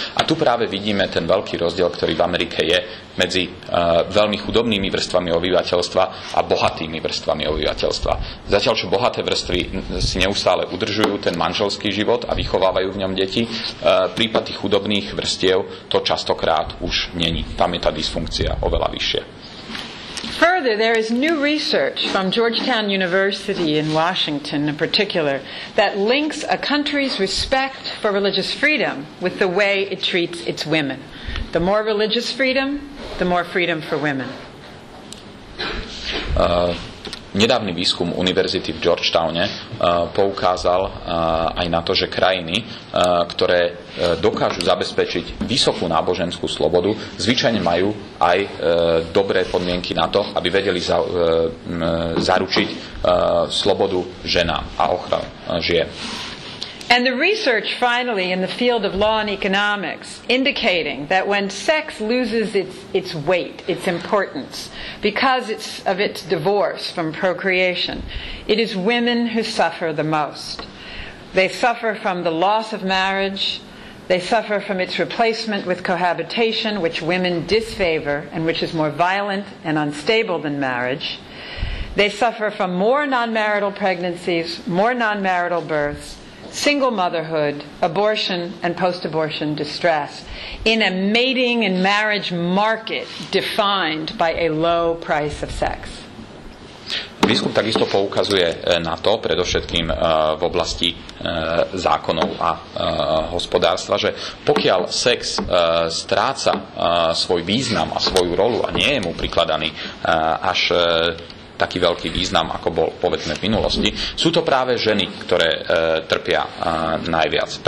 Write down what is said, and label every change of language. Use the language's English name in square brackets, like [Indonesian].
[Slovak] A tu práve vidíme ten veľký rozdiel, ktorý v Amerike je medzi veľmi chudobnými vrstvami obyvateľstva a bohatými vrstvami obyvateľstva. Zatiaľ, čo bohaté vrstvy si neustále udržujú ten manželský život a vychovávajú v ňom deti, prípad tých chudobných vrstiev to častokrát už není. Tam je tá dysfunkcia oveľa vyššia. [English] Further, there is new research from Georgetown University in Washington in particular that links a country's respect for religious freedom with the way it treats its women. The more religious freedom, the more freedom for women. [Slovak] Nedávny výskum univerzity v Georgetowne poukázal aj na to, že krajiny, ktoré dokážu zabezpečiť vysokú náboženskú slobodu, zvyčajne majú aj dobré podmienky na to, aby vedeli zaručiť slobodu ženám a ochranu žien. [English] And the research finally in the field of law and economics indicating that when sex loses its weight, its importance, because of its divorce from procreation, it is women who suffer the most. They suffer from the loss of marriage, they suffer from its replacement with cohabitation, which women disfavor and which is more violent and unstable than marriage. They suffer from more non-marital pregnancies, more non-marital births, single motherhood, abortion, and post-abortion distress in a mating and marriage market defined by a low price of sex. [Slovak] Výskum takisto poukazuje na to, predovšetkým v oblasti zákonov a hospodárstva, že pokiaľ sex stráca svoj význam a svoju rolu a nie je mu prikladaný až taký veľký význam, ako bol povedzme v minulosti, sú to práve ženy, ktoré trpia najviac.